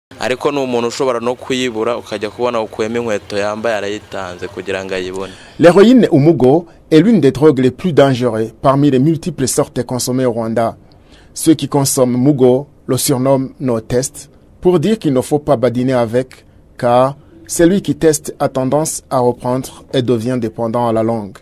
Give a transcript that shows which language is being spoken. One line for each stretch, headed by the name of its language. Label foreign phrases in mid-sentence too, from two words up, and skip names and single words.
Kinyarwanda: ariko n'umuntu ushobora no kuyibura ukajya kubona ukuyemo inkweto yambaye arayitanze kugira ngo ayibone.
French: L'héroïne ou mugo est l'une des drogues les plus dangereuses parmi les multiples sortes consommées au Rwanda. Ceux qui consomment mugo le surnomment
English: no test
French: pour dire qu'il ne faut pas badiner avec, car celui qui teste a tendance à reprendre et devient dépendant à la longue.